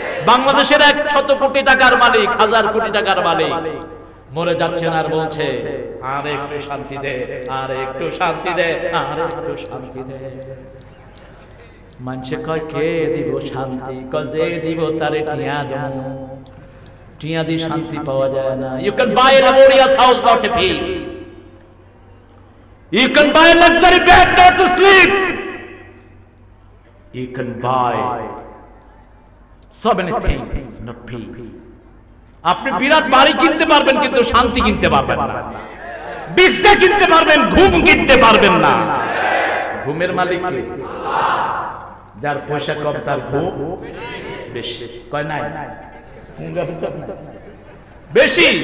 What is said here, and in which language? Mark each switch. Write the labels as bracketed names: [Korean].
[Bangla] বাংলাদেশের 100 কোটি টাকার মালিক, 1000 কোটি টাকার মালিক মরে যাচ্ছেন আর বলছে আর একটু শান্তি দে, আর একটু শান্তি দে, আর একটু শান্তি দে। মানুষে কয় কে দিব শান্তি? কজে দিব তারে টিয়া দেব, টিয়া দিয়ে শান্তি পাওয়া যায় না। [English] You can buy a laborious house not a peace. You can buy a luxury bed not to sleep. You can buy so many things not peace. [Bangla] আপনি বিরাট বাড়ি কিনতে পারবেন কিন্তু শান্তি কিনতে পারবেন না। বিছনা কিনতে পারবেন, ঘুম কিনতে পারবেন না। ঘুমের মালিক কে? যার পয়সা কম তার ঘুম বেশি। কয় নাই বেশি?